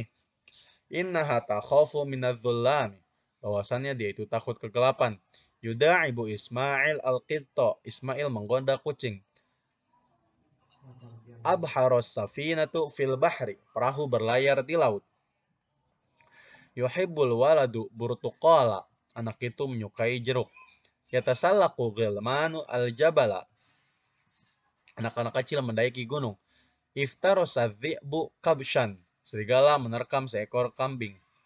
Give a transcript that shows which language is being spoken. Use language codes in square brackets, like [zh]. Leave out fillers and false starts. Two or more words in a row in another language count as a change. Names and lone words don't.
[ar] إنها تخاف من الظلام, [id] bahwasannya dia itu takut kegelapan. [ar] يداعب إسماعيل القطة, [id] Ismail menggoda kucing. [ar] أبحرت السفينة في البحر, [id] perahu berlayar di laut. [ar] يحب الولد البرتقال, [id] anak itu menyukai jeruk. [ar] يتسلق الغلمان الجبل, [id] anak-anak kecil mendaiki gunung. [ar] افترس الذئب كبشا, [id] serigala menerkam seekor kambing.